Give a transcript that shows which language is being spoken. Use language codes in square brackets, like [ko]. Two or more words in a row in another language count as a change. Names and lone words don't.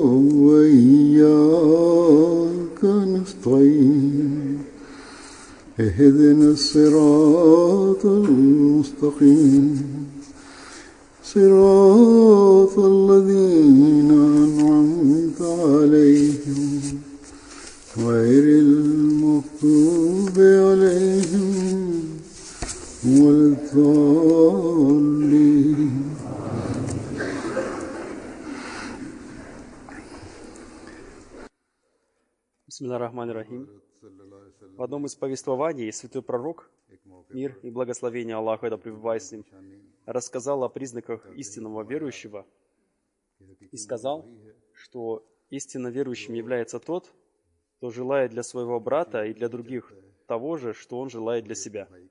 [ar] وإياك نستعين اهدنا الصراط المستقيم صراط الذين أنعمت عليهم غير المغضوب عليهم ولا الضالين. بسم الله الرحمن الرحيم. [ru] В одном из повествований святой пророк, мир и благословение Аллаха, да пребывает с ним, рассказал о признаках истинного верующего и сказал, что истинно верующим является тот, кто желает для своего брата и для других того же, что он желает для себя.